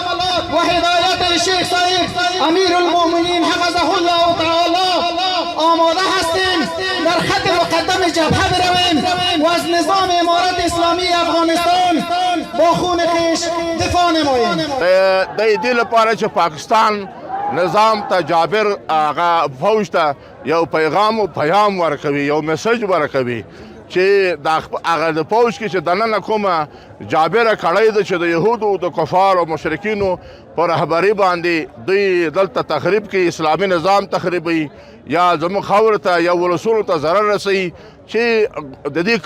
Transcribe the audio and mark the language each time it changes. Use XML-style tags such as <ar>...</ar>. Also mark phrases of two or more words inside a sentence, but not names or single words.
<fa>و هدایت شیخ سعید امیر المؤمنین حفظه الله تعالی آماده هستیم در خط مقدم جبهه برویم و از نظام امارت اسلامی افغانستان با خون خویش دفاع نماییم.</fa> <ps>د دې لپاره چې پاکستان نظام ته جابر هغه فوج ته یو پیغام ورکوي یو میسج ورکوي چې هغه د فوج کې چې دننه کومه جابره کړۍ ده چې د یهودو د کفارو مشرکینو په رهبري باندې دوی دلته تخریب کوي اسلامي نظام تخریبوي یا زموږ خاورو ته یا ولسونو ته ضرر رسوي چې د دې</ps>